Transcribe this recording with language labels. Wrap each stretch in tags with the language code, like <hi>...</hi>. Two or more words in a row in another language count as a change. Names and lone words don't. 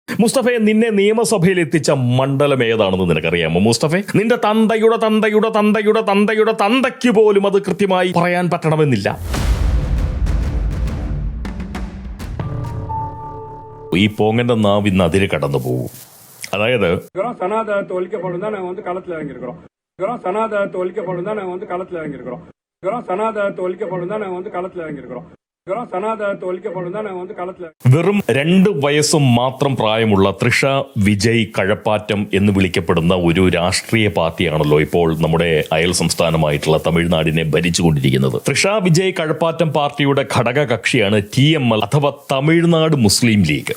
<ml>മുസ്തഫയെ നിന്നെ നിയമസഭയിൽ എത്തിച്ച മണ്ഡലം ഏതാണെന്ന് നിനക്കറിയാമോ മുസ്തഫെ? നിന്റെ തന്തയുടെ തന്തയുടെ തന്തയുടെ തന്തയുടെ തന്തയ്ക്ക് പോലും അത് കൃത്യമായി പറയാൻ പറ്റണമെന്നില്ല. ഈ പോങ്ങന്റെ നാവ് ഇന്ന് അതിര് കടന്നു പോകും. അതായത്</ml> <ta>சனாதனத்தை ஒழிக்கப்படும் தான் நாங்கள் வந்து களத்தில் இறங்கியிருக்கிறோம். சனாதனத்தை ஒழிக்கப்படும் தான் நாங்கள் வந்து களத்தில் இறங்கியிருக்கிறோம். சனாதனத்தை ஒழிக்கப்படும் தான் நாங்கள் வந்து களத்தில் இறங்கியிருக்கிறோம்.</ta> <ml>വെറും 2 വയസ്സും മാത്രം പ്രായമുള്ള തൃഷ വിജയ് കഴപ്പാറ്റം എന്ന് വിളിക്കപ്പെടുന്ന ഒരു രാഷ്ട്രീയ പാർട്ടിയാണല്ലോ ഇപ്പോൾ നമ്മുടെ അയൽ സംസ്ഥാനമായിട്ടുള്ള തമിഴ്നാടിനെ ഭരിച്ചുകൊണ്ടിരിക്കുന്നത്. തൃഷ വിജയ് കഴപ്പാറ്റം പാർട്ടിയുടെ ഘടക കക്ഷിയാണ് TML അഥവാ തമിഴ്നാട് മുസ്ലിം ലീഗ്.</ml>